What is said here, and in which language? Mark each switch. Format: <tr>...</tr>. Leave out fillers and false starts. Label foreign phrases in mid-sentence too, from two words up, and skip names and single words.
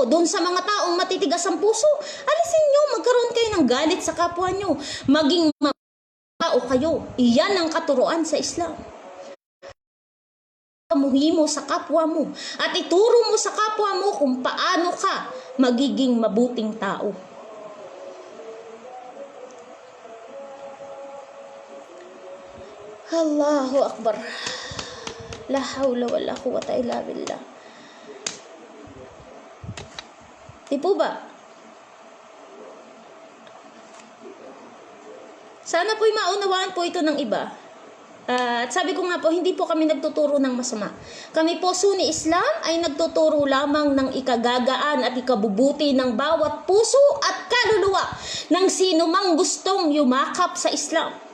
<tl>Doon sa mga taong matitigas ang puso, alisin nyo, magkaroon kayo ng galit sa kapwa nyo. Maging tao kayo. Iyan ang katuruan sa Islam. Pamuhi mo sa kapwa mo at ituro mo sa kapwa mo kung paano ka magiging mabuting tao.</tl> <ar>Allahu Akbar. La hawla wala quwwata illa billah.</ar> <tl>Di po ba? Sana po'y maunawaan po ito ng iba. At sabi ko nga po, hindi po kami nagtuturo ng masama. Kami po, Sunni Islam, ay nagtuturo lamang ng ikagagaan at ikabubuti ng bawat puso at kaluluwa ng sino mang gustong yumakap sa Islam.</tl>